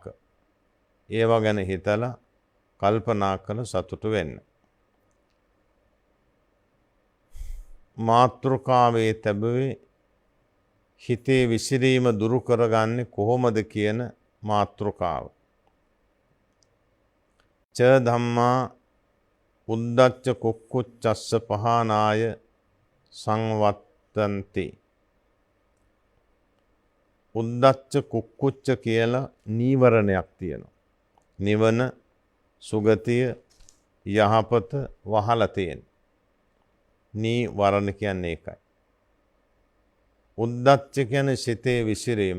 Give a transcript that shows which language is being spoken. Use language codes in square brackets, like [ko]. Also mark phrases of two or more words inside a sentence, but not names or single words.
[si] ඒවා ගැන හිතලා කල්පනා කළ සතුටු වෙන්න. මාතෘකාවේ තැබුවේ හිතේ විසිරීම දුරු කරගන්නේ කොහොමද කියන මාතෘකාව. [pi] ච ධම්මා උද්දච්ච කුක්කුච්චස්ස පහනාය සංවත්තන්ති. උද්දච්ච කුක්කුච්ච [si] කියලා නීවරණයක් තියෙනවා. නිවන, සුගතිය, යහපත වහලා තියෙන. නීවරණ කියන්නේ ඒකයි. උද්දච්ච කියන්නේ සිතේ විසිරීම.